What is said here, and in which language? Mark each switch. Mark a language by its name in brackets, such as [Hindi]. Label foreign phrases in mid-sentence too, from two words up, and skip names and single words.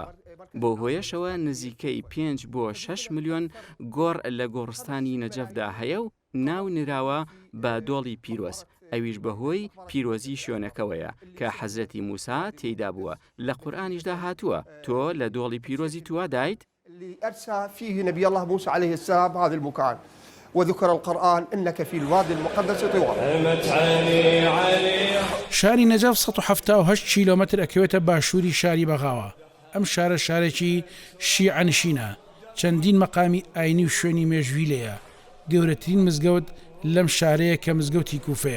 [Central Kurdish] بۆ هۆیەشەوە نزیکەی 5 بۆ 6 ملیۆن گۆڕ لە گۆڕستانی نەجەفدا هەیە و ناو نراوە بە دۆڵی پیرۆز. ئەویش بەهۆی پیرۆزی شوێنەکەوەیە کە حەزرەتی موسا تێیدا بووە. لە قورئانیشدا هاتووە تۆ لە دۆڵی پیرۆزی تووا دایت [Arabic] أرسى فيه نبي الله موسى عليه السلام هذا المكان وذكر القرآن إنك في الوادي المقدس طوى. [Central Kurdish] شاری نەجەف 178 کیلۆمەتر ئەکەوێتە باشووری شاری بەغاوە. ئەم شارە شارێکی شیعەنشینە. چەندین مەقامی ئاینی و شوێنی مێژووی لێیە. گەورەترین مزگەوت لەم شارەیە کە مزگەوتی کوفەیە.